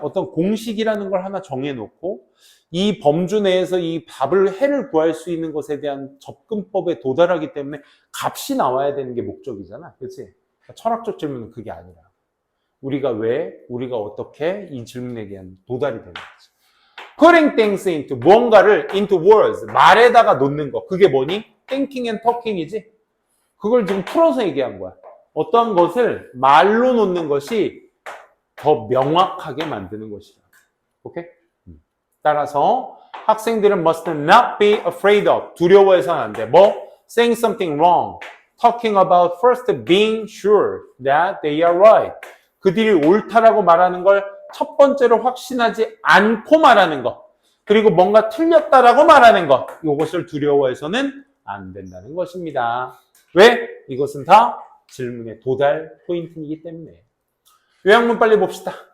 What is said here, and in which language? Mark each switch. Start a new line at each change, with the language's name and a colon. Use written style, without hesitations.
Korean: 어떤 공식이라는 걸 하나 정해놓고 이 범주 내에서 이 해를 구할 수 있는 것에 대한 접근법에 도달하기 때문에 값이 나와야 되는 게 목적이잖아. 그렇지? 그러니까 철학적 질문은 그게 아니라 우리가 왜, 우리가 어떻게 이 질문에 대한 도달이 되는 거지.
English: Putting things into,
Korean: 무언가를
English: into words,
Korean: 말에다가 놓는 거. 그게 뭐니?
English: Thinking and talking이지.
Korean: 그걸 지금 풀어서 얘기한 거야. 어떤 것을 말로 놓는 것이 더 명확하게 만드는 것이다. 오케이? 따라서 학생들은
English: must not be afraid of,
Korean: 두려워해서는 안 돼. 뭐?
English: Saying something wrong, talking about first being sure that they are right.
Korean: 그들이 옳다라고 말하는 걸 첫 번째로 확신하지 않고 말하는 것, 그리고 뭔가 틀렸다라고 말하는 것, 이것을 두려워해서는 안 된다는 것입니다. 왜? 이것은 다 질문의 도달 포인트이기 때문에. 요약문 빨리 봅시다.